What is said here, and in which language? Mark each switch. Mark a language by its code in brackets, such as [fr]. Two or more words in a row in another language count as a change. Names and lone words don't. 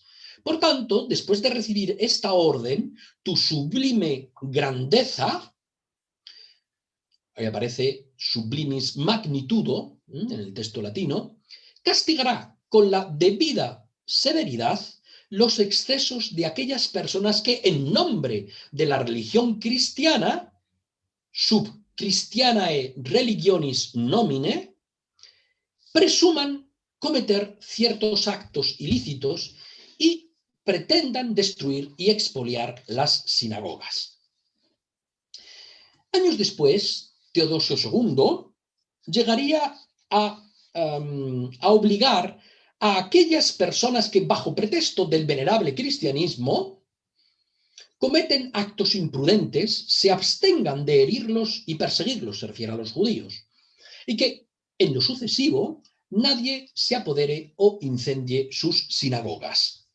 [es] Por tanto, después de recibir esta orden, tu sublime grandeza, ahí aparece [la] sublimis magnitudo, [es] en el texto latino, castigará con la debida severidad los excesos de aquellas personas que en nombre de la religión cristiana, [la] sub Christianae religionis nomine, [es] presuman cometer ciertos actos ilícitos y pretendan destruir y expoliar las sinagogas. Años después, Teodosio II llegaría a obligar a aquellas personas que bajo pretexto del venerable cristianismo cometen actos imprudentes, se abstengan de herirlos y perseguirlos, se refiere a los judíos, y que en lo sucesivo nadie se apodere o incendie sus sinagogas.